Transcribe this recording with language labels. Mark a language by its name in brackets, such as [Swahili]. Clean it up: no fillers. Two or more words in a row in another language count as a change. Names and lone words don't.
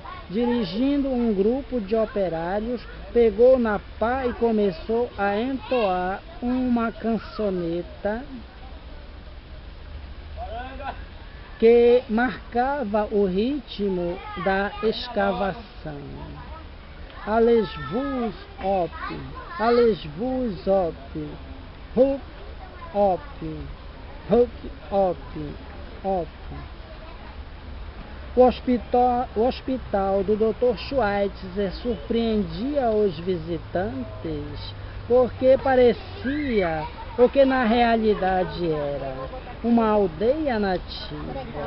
[Portuguese] Dirigindo um grupo de operários, pegou na pá e começou a entoar uma cançoneta que marcava o ritmo da escavação. Allez-vous op, allez-vous op, hup, op, hup, op, op. O hospital do Dr. Schweitzer surpreendia os visitantes porque parecia o que na realidade era, uma aldeia nativa.